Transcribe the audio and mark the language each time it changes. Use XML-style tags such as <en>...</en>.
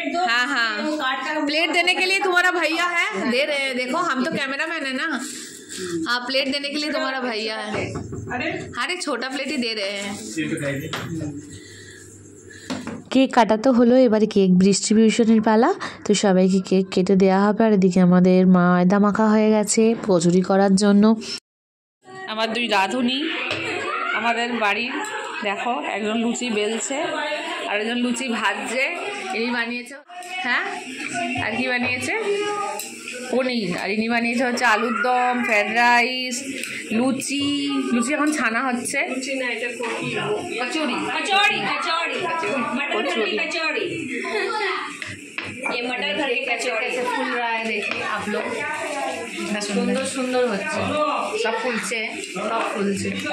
<hi>हाँ हाँ, प्लेट देने के लिए तुम्हारा भैया है, दे रहे हैं। देखो हम तो कैमरा मैन है ना। हाँ, प्लेट देने के लिए तुम्हारा भैया है। अरे छोटा प्लेट ही दे रहे हैं।</hi> <bn>কেক কাটা তো হলো, এবারে কেক ডিস্ট্রিবিউশনের পালা। তো সবাইকে কেক কেটে দেওয়া হবে। আর এদিকে আমাদের ময়দা মাখা হয়ে গেছে কচুরি করার জন্য। আমার দুই রাঁধুনি আমাদের বাড়ির, দেখো একজন লুচি বেলছে আর একজন লুচি ভাজছে। ইনি বানিয়েছে, হ্যাঁ, আর কি বানিয়েছে? পনির। আর ইনি বানিয়েছে হচ্ছে আলুর দম, ফ্রাইড রাইস, লুচি। লুচি এখন ছানা হচ্ছে।</bn> <hi>কচুরি কচুরি कचौड़ी कचौड़ी ये मटर घर की कचौड़ी कैसे फूल रहा है, देखिए आप लोग। सुंदर सुंदर</hi> <bn>হচ্ছে, সব ফুলছে, সব ফুলছে।</bn>